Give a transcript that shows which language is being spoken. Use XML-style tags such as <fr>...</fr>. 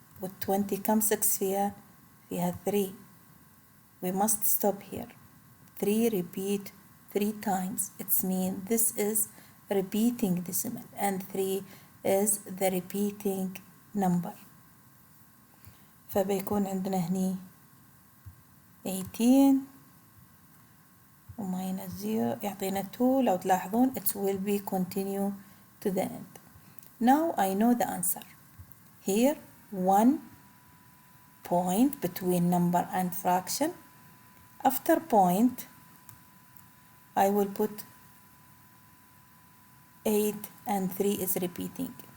<ar>وال 20 كم 6 فيها؟ فيها 3.</ar> <en>We must stop here. 3 repeat 3 times. It means this is repeating decimal and 3 is the repeating number.</en> <ar>فبيكون عندنا هني 18 وماينس 0 يعطينا 2. لو تلاحظون</ar> <en>it will be continue to the end. Now I know the answer. Here 1 point between number and fraction. After point I will put 8 and 3 is repeating.</en>